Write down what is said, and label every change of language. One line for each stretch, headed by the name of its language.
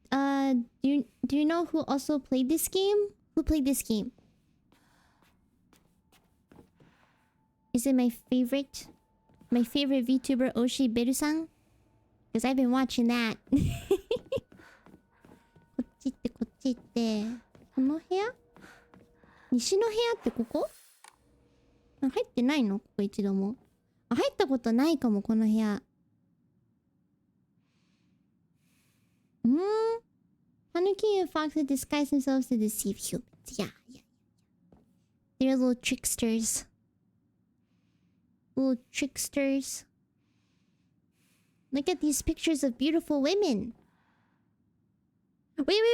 English: Do you know who also played this game? Who played this game? Is it my favorite VTuber Oshi Beru-san? Because I've been watching that.
Japanese: こっち行って、この部屋？西の部屋ってここ？入ってないの？ここ一度も。あ、入ったことないかも、この部屋。
English: Tanuki and foxes disguise themselves to deceive humans. Yeah. They're little tricksters. Little tricksters. Look at these pictures of beautiful women. Wait.